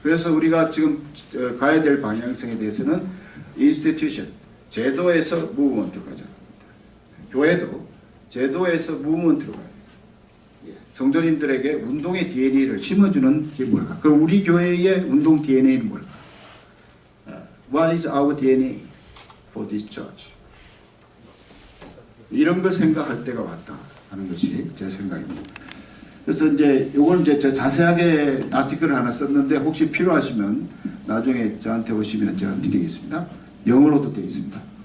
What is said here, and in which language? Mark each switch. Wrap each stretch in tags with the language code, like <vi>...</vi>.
<ko>그래서 우리가 지금 가야 될 방향성에 대해서는 institution, 제도에서 무브먼트로 가자. 교회도 제도에서 무브먼트로 가야 돼요. 성도님들에게 운동의 DNA를 심어주는 게 뭘까? 그럼 우리 교회의 운동 DNA는 뭘까?</ko> <en>What is our DNA for this church?</en> <ko>이런 걸 생각할 때가 왔다 하는 것이 제 생각입니다. 그래서 이제 이걸 이제 제가 자세하게 아티클을 하나 썼는데 혹시 필요하시면 나중에 저한테 오시면 제가 드리겠습니다. 영어로도 되어 있습니다.</ko>